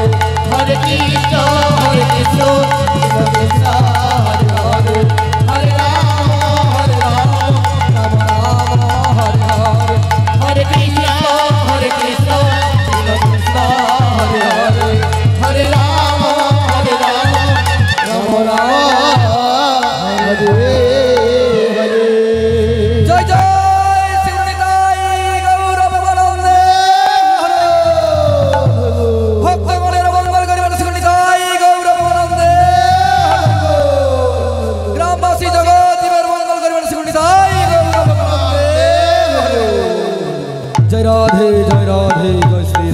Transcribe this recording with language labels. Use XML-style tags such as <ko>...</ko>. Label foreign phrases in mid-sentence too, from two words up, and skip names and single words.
<sa>Hare Krishna, Hare Krishna, Krishna Krishna, Hare Hare, Hare Rama, Hare Rama, Rama Rama, Hare Hare. Hare Krishna, Hare Krishna, Krishna Krishna, Hare Hare, Hare Rama, Hare Rama, Rama Rama, Hare Hare.</sa> <bn>জয় জয় শ্রীনিতাই গৌরবানন্দে ভক্তগণের মঙ্গল করিবার শ্রীনিতাই গৌরবানন্দে গ্রামবাসী জগৎ মঙ্গল করিবার শ্রীনিতাই গৌরবানন্দে জয় রাধে জয়</bn>